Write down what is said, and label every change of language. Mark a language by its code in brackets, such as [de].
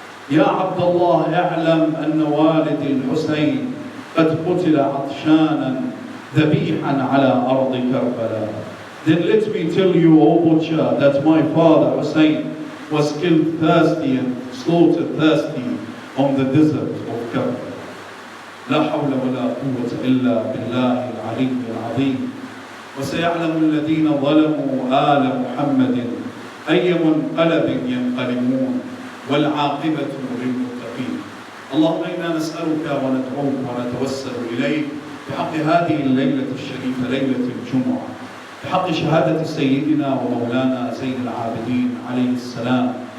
[ar] Ya Abdullah, اعلم أن والد الحسين قد قتل عطشانا ذبيحا على أرض كربلاء. [en] Then let me tell you, O butcher, that my father Hussein was killed thirsty and slaughtered thirsty on the desert of Karbala. [ar] لا حول ولا قوة إلا بالله العلي العظيم. وسيعلم الذين ظلموا آل محمد أي منقلب ينقلبون والعاقبة للمتقين. اللهم إنا نسألك وندعوك ونتوسل إليك بحق هذه الليلة الشريفة، ليلة الجمعة، بحق شهادة سيدنا ومولانا زين العابدين عليه السلام.